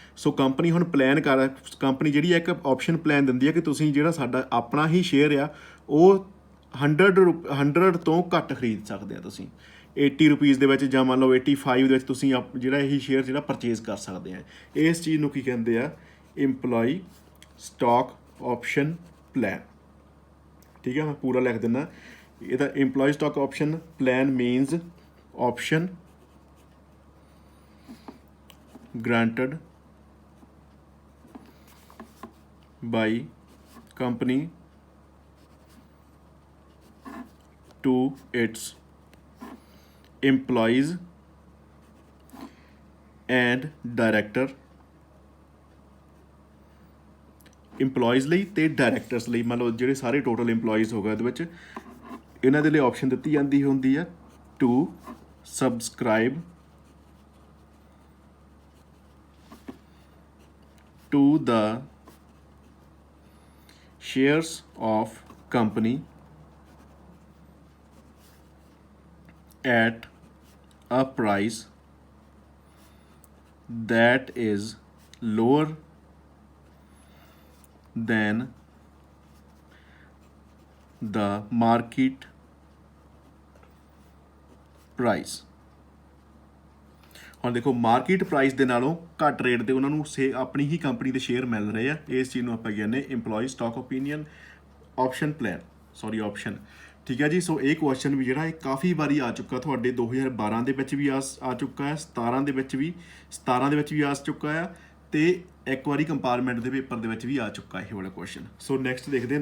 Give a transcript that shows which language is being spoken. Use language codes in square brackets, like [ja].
[pa] ਸੋ company ਹੁਣ company ਜਿਹੜੀ ਇੱਕ ਆਪਸ਼ਨ ਪਲਾਨ ਦਿੰਦੀ ਆ ਕਿ ਤੁਸੀਂ ਜਿਹੜਾ ਸਾਡਾ ਆਪਣਾ ਹੀ ਸ਼ੇਅਰ ਆ ਉਹ 100 ਤੋਂ ਘੱਟ ਖਰੀਦ ਸਕਦੇ ਆ। ਤੁਸੀਂ 80 ਰੁਪੀਜ਼ ਦੇ ਵਿੱਚ ਜਾਂ ਮੰਨ ਲਓ 85 ਦੇ ਵਿੱਚ ਤੁਸੀਂ ਜਿਹੜਾ ਇਹ ਸ਼ੇਅਰ ਜਿਹੜਾ ਪਰਚੇਜ਼ ਕਰ ਸਕਦੇ ਆ। ਇਸ ਚੀਜ਼ ਨੂੰ ਕੀ ਕਹਿੰਦੇ ਆ, EMPLOYEE ਸਟਾਕ ਆਪਸ਼ਨ ਪਲਾਨ। ਠੀਕ ਹੈ। ਮੈਂ ਪੂਰਾ ਲਿਖ ਦਿੰਦਾ। ਇਹਦਾ EMPLOYEE stock option plan means [en] option granted by company to its employees and director। [pa] EMPLOYEES ਲਈ ਤੇ ਡਾਇਰੈਕਟਰਸ ਲਈ, ਮੰਨ ਲਓ ਜਿਹੜੇ ਸਾਰੇ ਟੋਟਲ EMPLOYEES ਹੋ ਗਏ ਇਹਦੇ ਵਿੱਚ, ਇਹਨਾਂ ਦੇ ਲਈ ਆਪਸ਼ਨ ਦਿੱਤੀ ਜਾਂਦੀ ਹੁੰਦੀ ਆ to [en] subscribe to the shares of company at a price that is lower than the market price। [pa] ਹੁਣ ਦੇਖੋ ਮਾਰਕੀਟ ਪ੍ਰਾਈਸ ਦੇ ਨਾਲੋਂ ਘੱਟ ਰੇਟ ਤੇ ਉਹਨਾਂ ਨੂੰ ਆਪਣੀ ਹੀ ਕੰਪਨੀ ਦੇ ਸ਼ੇਅਰ ਮਿਲ ਰਹੇ ਆ। ਇਸ ਚੀਜ਼ ਨੂੰ ਆਪਾਂ ਕਹਿੰਦੇ EMPLOYEE stock opinion option option. ਠੀਕ ਹੈ ਜੀ। ਸੋ ਇਹ ਕੁਐਸਚਨ ਵੀ ਜਿਹੜਾ ਇਹ ਕਾਫੀ ਵਾਰੀ ਆ ਚੁੱਕਾ ਤੁਹਾਡੇ 2012 ਦੇ ਵਿੱਚ ਵੀ ਆ ਚੁੱਕਾ ਹੈ, 17 ਦੇ ਵਿੱਚ ਵੀ ਆ ਚੁੱਕਾ ਆ, ਤੇ ਇੱਕ ਵਾਰੀ ਕੰਪਾਰਟਮੈਂਟ ਦੇ ਪੇਪਰ ਦੇ ਵਿੱਚ ਵੀ ਆ ਚੁੱਕਾ ਇਹ ਵਾਲਾ ਕੁਐਸਚਨ। ਸੋ ਨੈਕਸਟ ਦੇਖਦੇ ਹਾਂ।